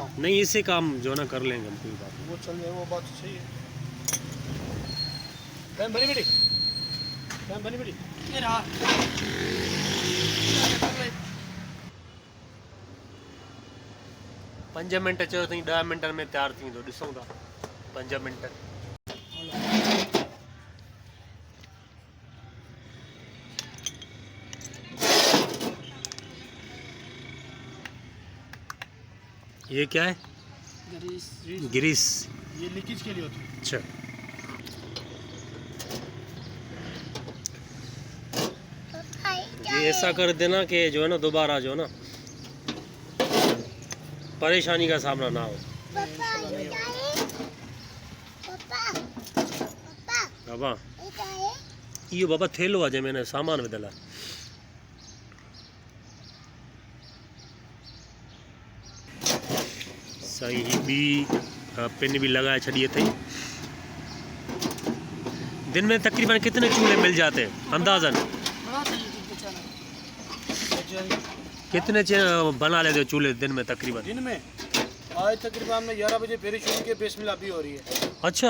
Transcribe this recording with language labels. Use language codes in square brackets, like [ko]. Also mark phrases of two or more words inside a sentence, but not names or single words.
[ur] نہیں، اس سے کام جو نا کر لیں گے ہم، کوئی بات وہ چل جائے، وہ بات صحیح ہے. ٹائم بنی بیٹی، ٹائم بنی بیٹی. یہ رہا [sd] 5 मिनट चयो अथई, 10 मिनटनि में तयारु थींदो। ॾिसूं था 5 मिनट। [ur] یہ کیا ہے? ग्रीस। یہ لیکیج کے لیے ہوتی ہے. اچھا یہ ایسا کر دینا کہ جو ہے نا دوبارہ جو ہے نا پریشانی کا سامنا نہ ہو. [sd] बाबा इहो बाबा थेलो आहे जंहिंमें सामान विधल आहे। साईं ही ॿी पिन भी लगाए छॾी अथई। [ur] دن میں تقریباً کتنے چولہے مل جاتے ہیں اندازاً? کتنے بنا لیتے ہو چولہے دن میں تقریباً? دن میں آج تقریباً ہم نے 11 بجے پھر شروع کیا، بسم اللہ بھی ہو رہی ہے. अच्छा,